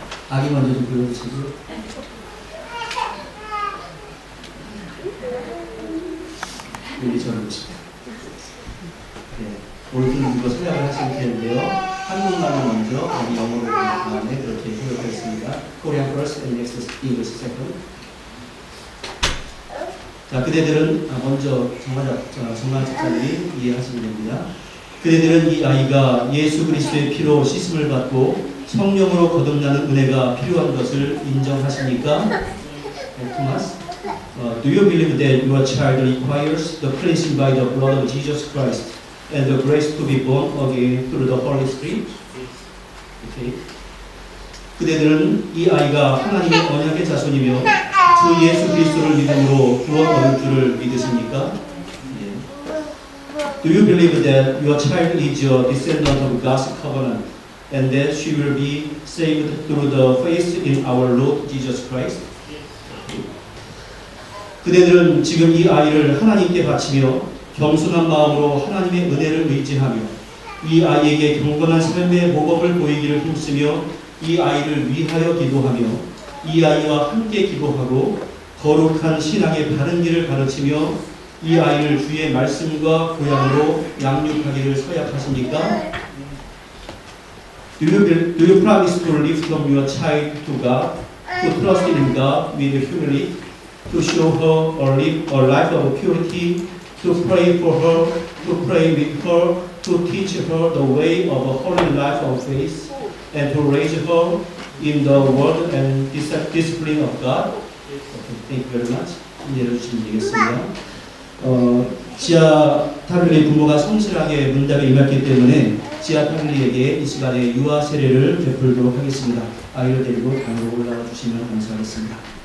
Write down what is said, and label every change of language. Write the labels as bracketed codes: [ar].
[ko] 아기 먼저 좀 불러주시고요. 여기 저를 보시고. 네. 오른손 이거 생각을 하시면 되는데요. 한국말로 먼저, 여기 영어로 다음에 그렇게 해석했습니다. [en] Korean first and next English second. [ko] 자, 그대들은 먼저 정말 집사님이 이해하시면 됩니다. 그대들은 이 아이가 예수 그리스도의 피로 씻음을 받고 성령으로 거듭나는 은혜가 필요한 것을 인정하십니까? 토마스. [en] Do you believe that your child requires the cleansing by the blood of Jesus Christ and the grace to be born again through the Holy Spirit? Okay. [ko] 그대들은 이 아이가 하나님의 언약의 자손이며 주 예수 그리스도를 믿음으로 구원 얻을 줄을 믿으십니까? [en] Do you believe that your child is a descendant of God's covenant and that she will be saved through the faith in our Lord Jesus Christ? [ko] 그대들은 지금 이 아이를 하나님께 바치며 겸손한 마음으로 하나님의 은혜를 의지하며 이 아이에게 경건한 삶의 모범을 보이기를 힘쓰며 이 아이를 위하여 기도하며 이 아이와 함께 기도하고 거룩한 신앙의 바른 길을 가르치며 이 아이를 주의 말씀과 고향으로 양육하기를 서약하십니까? [en] Do you promise to lift up your child to God, to trust in God with humility, to show her or live a life of purity, to pray for her, to pray with her, to teach her the way of a holy life of faith, and to raise her in the word and discipline of God? Okay, thank you very much. [ko] 내려주시면 되겠습니다. 지하 타빌리 부모가 성실하게 문답에 임했기 때문에 지하 타빌리에게 이 시간에 유아 세례를 베풀도록 하겠습니다. 아이를 데리고 방으로 올라와 주시면 감사하겠습니다.